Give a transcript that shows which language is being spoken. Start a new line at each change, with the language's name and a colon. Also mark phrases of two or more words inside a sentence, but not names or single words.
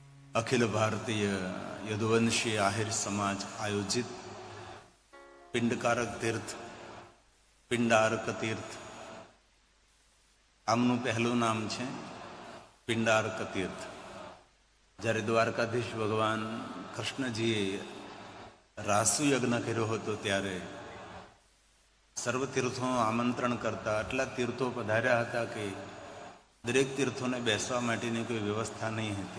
Gujarati: અખિલ ભારતીય યદુવંશી આહિર સમાજ આયોજિત પિંડકારક તીર્થ પિંડારક તીર્થ आमનું પહેલું નામ છે પિંડારક તીર્થ. જ્યારે દ્વારકાધીશ ભગવાન કૃષ્ણજીએ રાસુ યજ્ઞ કર્યો હતો ત્યારે સર્વ તીર્થોનું આમંત્રણ કરતા આટલા તીર્થો પધાર્યા હતા કે દરેક તીર્થોને બેસવા માટેની કોઈ વ્યવસ્થા નહીં હતી.